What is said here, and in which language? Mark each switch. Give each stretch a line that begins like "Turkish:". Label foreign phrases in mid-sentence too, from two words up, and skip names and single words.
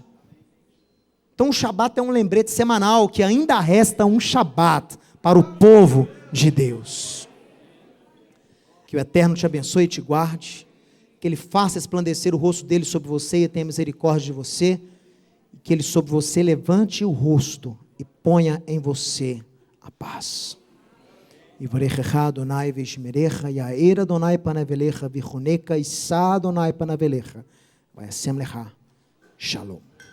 Portuguese: Então o Shabat é um lembrete semanal, que ainda resta um Shabat para o povo de Deus. Que o Eterno te abençoe e te guarde, que Ele faça esplandecer o rosto dEle sobre você e tenha misericórdia de você, que Ele sobre você levante o rosto e ponha em você a paz.
Hebrew: יברכך אדוני וישמרך, יאר אדוני פניו אליך ויחנך, ישא אדוני פניו אליך, וישם לך. Shalom.